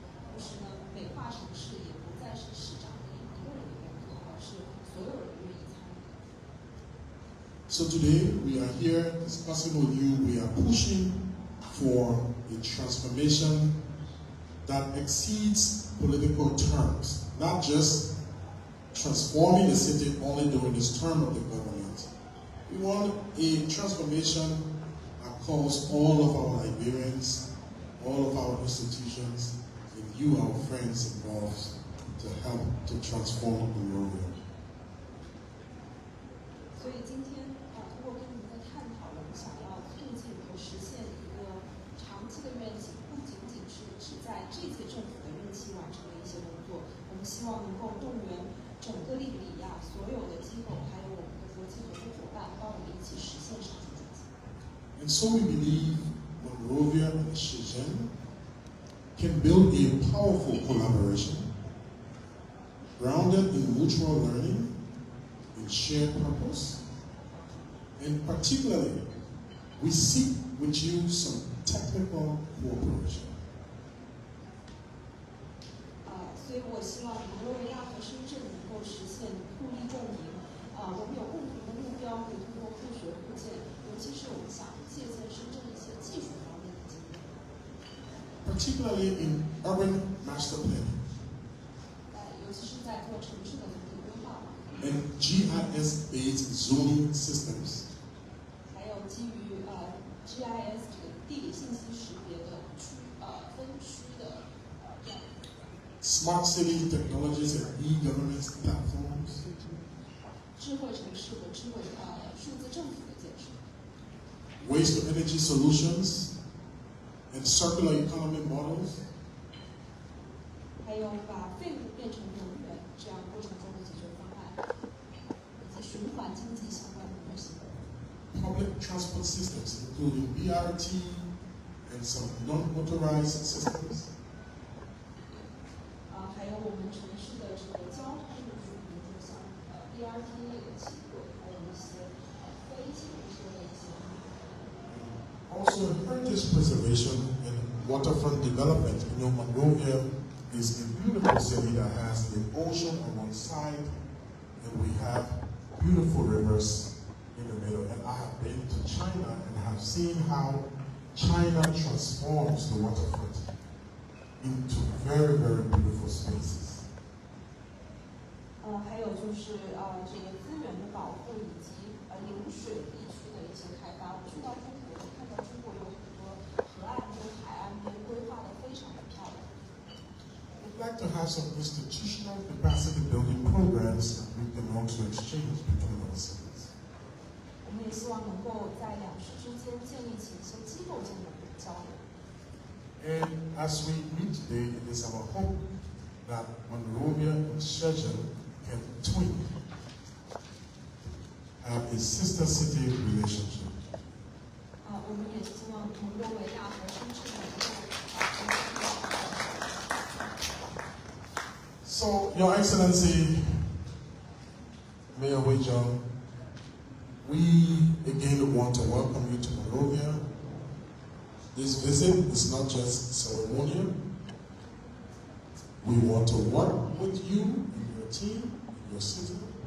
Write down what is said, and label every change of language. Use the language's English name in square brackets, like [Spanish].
[Chinese] 同时呢，美化城市也不再是市长一个人的工作，而是所有人愿意参与。 [English] So today we are here discussing with you, we are pushing for a transformation that exceeds political terms, not just transforming the city only during this term of the government. We want a transformation across all of our Liberians, all of our institutions, and you, our friends involved, to help to transform Monrovia. [Chinese] 所以今天通过跟您的探讨，我们想要促进和实现一个长期的愿景，不仅仅是只在这届政府的任期完成的一些工作，我们希望能够动员整个利比里亚所有的机构，还有我们的国际合作伙伴，帮我们一起实现上述转型。 [English] And so we believe Monrovia and Shenzhen can build a powerful collaboration grounded in mutual learning, in shared purpose, and particularly, we seek with you some technical cooperation. [Chinese] 所以我希望摩洛维亚和深圳能够实现互利共赢。我们有共同的目标，可以通过互学互鉴，尤其是我们想借鉴深圳一些技术方面的经验。 [English] Particularly in urban master planning [Chinese] 尤其是在做城市的总体规划方面。 [English] and GIS-based zoning systems. [Chinese] 还有基于GIS 这个地理信息识别的分区的这样。 [English] Smart city technologies and e-government platforms. [Chinese] 智慧城市和数字政府的建设。 [English] Waste to energy solutions and circular economy models. [Chinese] 还有把废物变成能源这样过程中的解决方案，以及循环经济相关的模型。 [English] Public transport systems, including BRT and some non-motorized systems. [Chinese] 还有我们城市的这个交通运输，比如说像BRT 类的轻轨，还有一些非轻车的一些。 [English] Also, heritage preservation and waterfront development. You know, Monrovia is a beautiful city that has the ocean on one side, and we have beautiful rivers in the middle. And I have been to China and have seen how China transforms the waterfront into very, very beautiful spaces. [Chinese] 还有就是这个资源的保护以及临水地区的一些开发。我去到中国，看到中国有很多河岸跟海岸边规划的非常的漂亮。 [English] We'd like to have some institutional capacity building programs that we can also exchange between our cities. [Chinese] 我们也希望能够在两市之间建立起一些机构间的交流。 [English] And as we meet today, it is our hope that Monrovia and Shenzhen can twin, have a sister city relationship. [Chinese] 我们也希望蒙洛维亚和深圳能够 [English] So, Your Excellency, Mayor Wei Zhang, we again want to welcome you to Monrovia. This visit is not just ceremonial. We want to work with you and your team, and your city.